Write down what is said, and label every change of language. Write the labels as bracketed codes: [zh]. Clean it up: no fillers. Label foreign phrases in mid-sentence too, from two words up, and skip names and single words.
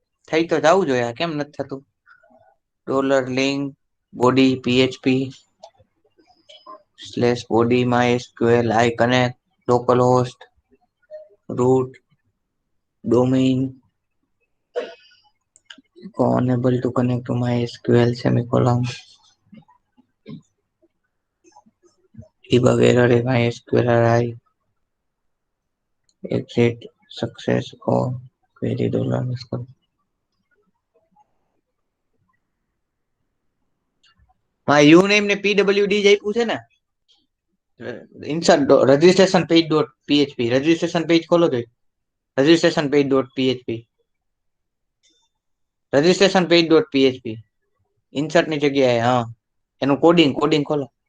[gu] થઈ તો જવું જોઈએ, કેમ નથી થતું? [en] dollar link body PHP slash body my SQL i connect local host root domain unable to connect to my SQL semicolon debug error in my SQL array exit success or query dollar underscore my uname ને pwd [gu] જ આપ્યું છે ને [en] insert registration page dot php registration page [gu] ખોલો તો [en] registration page dot php registration page dot php insert [gu] ની જગ્યાએ હા એનું કોડિંગ ખોલો